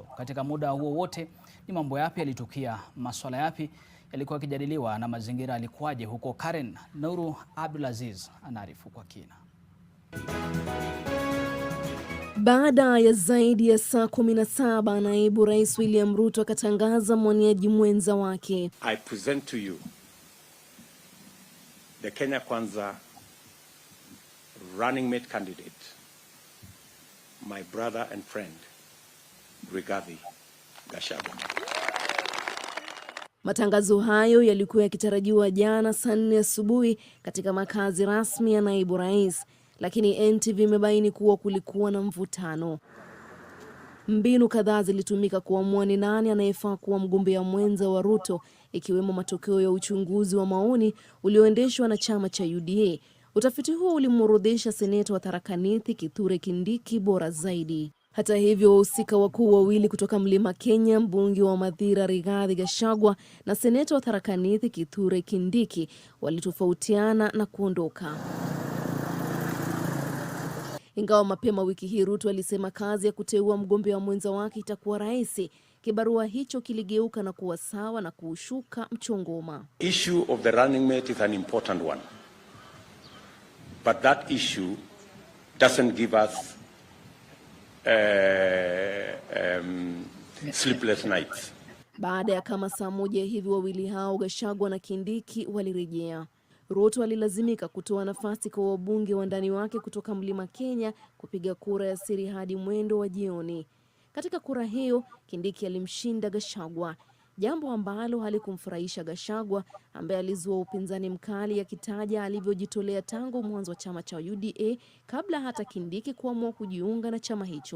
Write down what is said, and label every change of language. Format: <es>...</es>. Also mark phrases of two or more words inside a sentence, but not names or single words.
<sw>Katika muda huo wote ni mambo yapi yalitukia, masuala yapi yalikuwa yakijadiliwa na mazingira alikuwaje huko Karen? Nuru Abdulaziz anaarifu kwa kina. Baada ya zaidi ya saa 17 naibu rais William Ruto akatangaza mwaniaji mwenza wake.</sw> <en>I present to you the Kenya Kwanza running mate candidate, my brother and friend, Rigathi Gachagua.</en> <sw>Matangazo hayo yalikuwa yakitarajiwa jana saa 4 asubuhi katika makazi rasmi ya naibu rais, lakini NTV imebaini kuwa kulikuwa na mvutano. Mbinu kadhaa zilitumika kuamua ni nani anayefaa kuwa mgombea mwenza wa Ruto, ikiwemo matokeo ya uchunguzi wa maoni ulioendeshwa na chama cha UDA. Utafiti huo ulimworodhesha seneta wa Tharaka Nithi Kithure Kindiki bora zaidi. Hata hivyo, wahusika wakuu wawili kutoka Mlima Kenya, mbunge wa Mathira Rigathi Gachagua na seneta wa Tharaka Nithi Kithure Kindiki walitofautiana na kuondoka. Ingawa mapema wiki hii Ruto alisema kazi ya kuteua mgombea mwenza wake itakuwa rahisi, kibarua hicho kiligeuka na kuwa sawa na kuushuka mchongoma.</sw> <en>Issue of the running mate is an important one. But that issue doesn't give us sleepless nights.</en> <sw>Baada ya kama saa moja hivi, wawili hao Gachagua na Kindiki walirejea. Ruto alilazimika kutoa nafasi kwa wabunge wa ndani wake kutoka Mlima Kenya kupiga kura ya siri hadi mwendo wa jioni. Katika kura hiyo, Kindiki alimshinda Gachagua, jambo ambalo halikumfurahisha Gachagua ambaye alizua upinzani mkali akitaja alivyojitolea tangu mwanzo wa chama cha UDA kabla hata Kindiki kuamua kujiunga na chama hicho.</sw>